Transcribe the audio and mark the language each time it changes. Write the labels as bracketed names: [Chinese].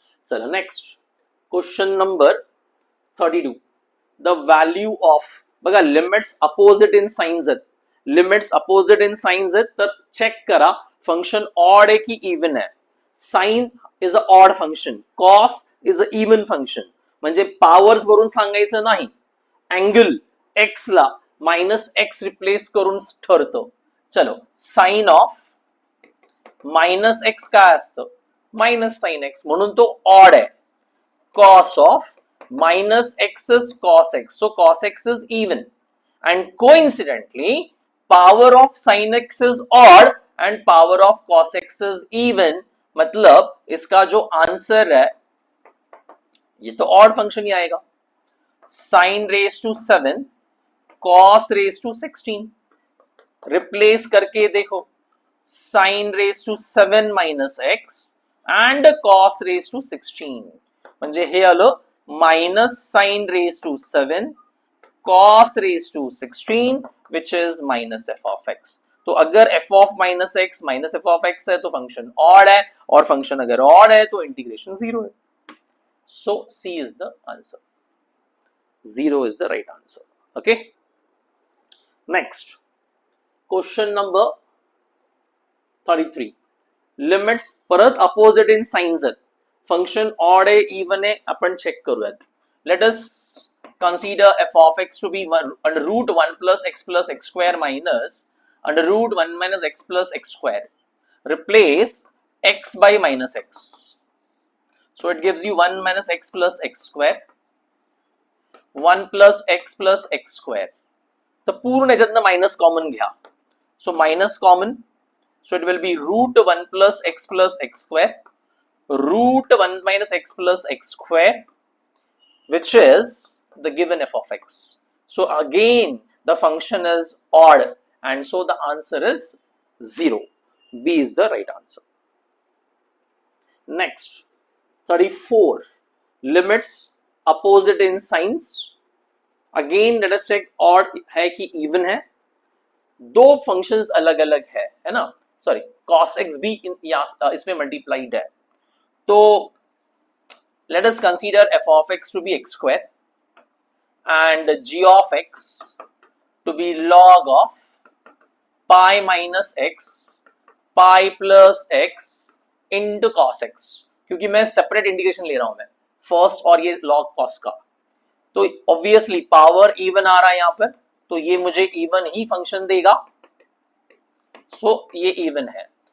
[Marathi] चला next question number 32. The value of, बघा limits opposite in science आहेत, limits opposite in science आहेत, तर चेक करा फंक्शन ऑड आहे की इवन आहे. [English] sine is a odd function, cos is a even function, [Marathi] म्हणजे पॉवर्स वरून सांगायचं नाही, अँगल एक्स ला मायनस एक्स रिप्लेस करून ठरतं. चलो साइन ऑफ मायनस एक्स काय असतं, मायनस साइन एक्स, म्हणून तो ऑड आहे. [English] cos of minus x is cos x, so cos x is even, and coincidentally power of sin x is odd and power of cos x is even, [Hindi] मतलब इसका जो answer है ये तो odd function ही आएगा. [English] sin raised to 7 cos raised to 16, [Hindi] replace करके देखो [English] sin raised to 7 minus x and cos raised to 16, [Marathi] म्हणजे हे आलं [English] minus sin raised to 7 cos raised to 16 which is minus f of x. [Hindi] तो अगर f of minus x minus f of x है तो function odd है, और function अगर odd है तो इंटीग्रेशन 0 है. [English] So C is the answer. 0 is the right answer. Okay. Next question number 33. [Marathi] Limits परत opposite in signs आहेत, फंक्शन ऑड आहे इवन आहे, आपण चेक करूयात. [English] Let us consider f of x to be under root 1 plus x square minus under root 1 minus x plus x square. Replace x by minus x, so it gives you 1 minus x plus x square, 1 plus x square. [Marathi] तर पूर्ण याच्यातनं minus common घ्या, [English] So minus common, so it will be root 1 plus x square root 1 minus x plus x square, which is the given f of x. So again the function is odd, and so the answer is 0. B is the right answer. Next 34. Limits opposite in signs. Again let us check [Hindi] odd है कि even है, दो functions अलग अलग है ना, sorry cos x भी इसमें मल्टीप्लाइड है. तो [English] let us consider f of x to be x square and g of x to be log of pi minus x pi plus x into cos x, [Hindi] क्योंकि मैं separate integration ले रहा हूं मैं फर्स्ट और ये log cos का, तो ऑब्वियसली पावर इवन आ रहा है यहां पर, तो ये मुझे इवन ही फंक्शन देगा, सो ये इवन है.